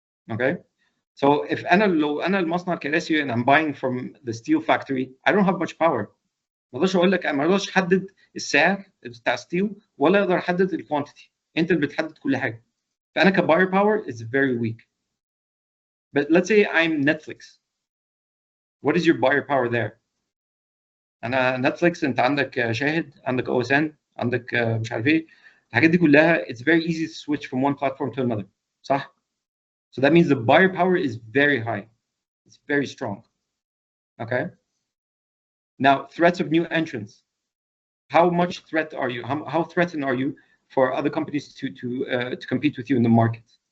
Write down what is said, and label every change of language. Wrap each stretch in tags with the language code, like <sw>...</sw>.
<en>Okay, so if</en> <ar>لو أنا المصنع الكراسي</ar> <en>and I'm buying from the steel factory, I don't have much power.</en> <ar>ما اقدرش اقول لك ما اقدرش احدد السعر بتاع ستيل ولا اقدر احدد الكوانتيتي. انت اللي بتحدد كل حاجه. فانا كباير باور</ar> <en>is very weak. But let's say I'm Netflix. What is your buyer power there?</en> <ar>انا نتفليكس انت عندك شاهد، عندك OSN، عندك مش عارف ايه، الحاجات دي كلها</ar> <en>it's very easy to switch from one platform to another. صح؟ So that means the buyer power is very high. It's very strong. Okay? Now, threats of new entrants. How much threat are you? How threatened are you for other companies to compete with you in the market?</en>